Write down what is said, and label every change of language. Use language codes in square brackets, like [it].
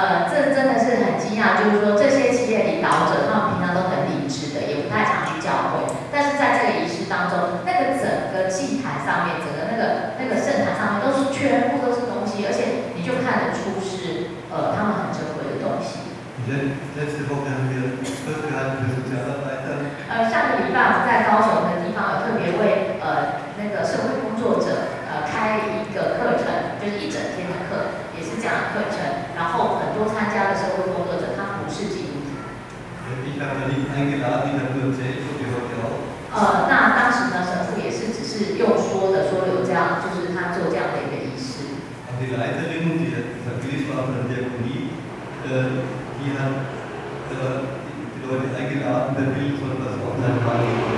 [zh] 这真的是很惊讶，就是说这些企业领导者，他们平常都很理智的，也不太常去教会，但是在这个仪式当中，那个整个祭坛上面，整个那个圣坛上面都是全部都是东西，而且你就看得出是他们很珍贵的东西。 [de] Letzte Woche haben wir Kurs gehalten für Sozialarbeiter. [zh] 上个礼拜我们在高雄的地方有特别为那个社会工作者开一个课程，就是一整天的课，也是这样的课程。然后很多参加的社会工作者，他不是基督徒。 [de] Ich habe da nicht eingeladen, ich habe nur erzählt, so wie heute auch. [zh] 那当时呢，神父也是只是用说的，说有这样，就是他做这样的一个仪式。 [de] Aber die Leiterin, die Evangelische Diakonie, die hat die Leute eingeladen, wer will, soll das online machen.